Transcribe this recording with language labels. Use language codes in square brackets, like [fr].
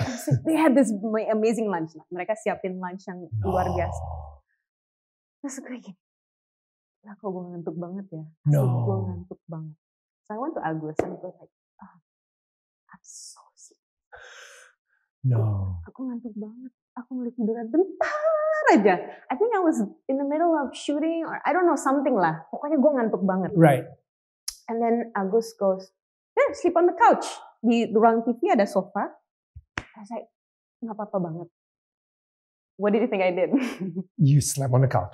[en] So they had this amazing lunch. [id] Mereka siapin lunch yang luar biasa. Terus gue gini, lah kok gue ngantuk banget ya? Gue ngantuk banget. [en] So I went to Agus and I was like, I'm so sick. [id] Aku ngantuk banget. Aku mulai tiduran bentar aja. [en] I think I was in the middle of shooting or I don't know, something lah. [id] Pokoknya gue ngantuk banget. [en] Right. And then Agus goes, sleep on the couch. [id] Di ruang TV ada sofa. [en] I was like, [id] nggak apa-apa banget. [en] What did you think I did? You slept on the couch.